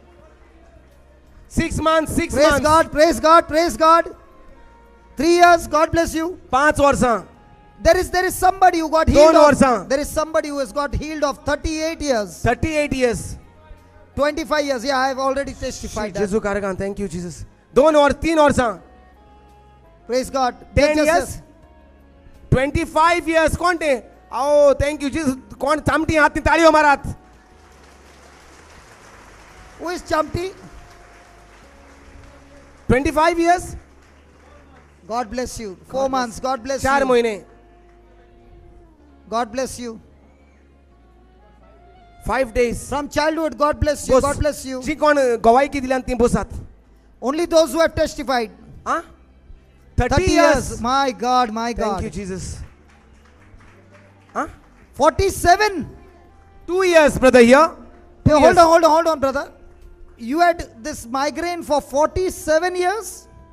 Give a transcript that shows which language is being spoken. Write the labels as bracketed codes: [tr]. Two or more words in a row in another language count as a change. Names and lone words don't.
[en] 6 months, 6 Praise months, God. Praise God. Praise God. 3 years. God bless you. [kok] 5 वर्सां, [en] There is somebody who got healed. Don't worsa. There is somebody who has got healed of 38 years. 38 years. 25 years. Yeah, I have already testified that. [kok] जेजू कारगान, [en] thank you Jesus. 3 वर्सां, Praise God. 10 Just- years, 25 years. [kok] कोण ते? [en] Oh, thank you Jesus. [kok] कोण चामटी हात ताळयो मारात. [en] Who is Champti? 25 years, God bless you. 4 months. God bless 4 you. [kok] महिने, [en] God bless you. 5 days. From childhood, God bless you. [kok] बस. [en] God bless you. [kok] जी कोण गवायकी दिल्यान ती बसात. [en] Only those who have testified. आ? 30 years. My God, my Thank God. you Jesus. आ? 47. 2 years brother here. Hey, 2 hold years. on, hold on, brother. You had this migraine for 47 years?